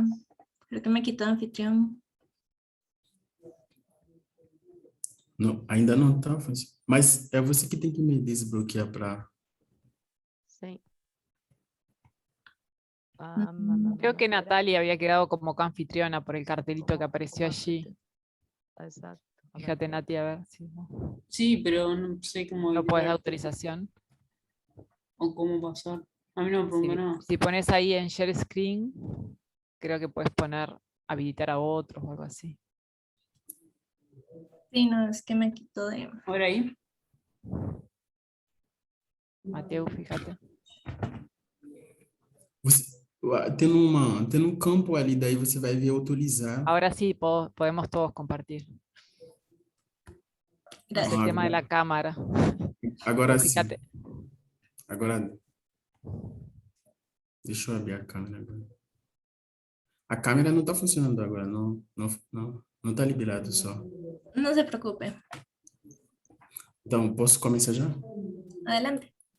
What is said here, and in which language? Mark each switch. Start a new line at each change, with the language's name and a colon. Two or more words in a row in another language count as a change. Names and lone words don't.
Spanish: Creo que me quitó anfitrión.
Portuguese: Não, ainda não está. Mas é você que tem que me desbloquear para...
Spanish: Sí. Creo que Natalia había quedado como coanfitriona por el cartelito que apareció allí. Exacto. A ver, Fíjate, Nati, a ver si no, Sí, pero no sé cómo no puedes dar habilitar autorización. o cómo pasar. A mí no me preguntó nada. Si pones ahí en
English: Share Screen,
Spanish: creo que puedes poner habilitar a otros o algo así. Sí, no, es que me quitó de... A ver ahí. Mateo, fíjate.
Portuguese: Você, tem um campo ali, daí você vai ver autorizar.
Spanish: Ahora sí podemos todos compartir. Es el Ah, tema de la cámara.
Portuguese: Agora
Spanish: Pero
Portuguese: sim.
Spanish: fíjate,
Portuguese: Agora, deixa eu abrir a câmera agora. A câmera não está funcionando agora, não está liberado só.
Spanish: No se preocupe.
Portuguese: Então, posso começar já?
Spanish: Adelante.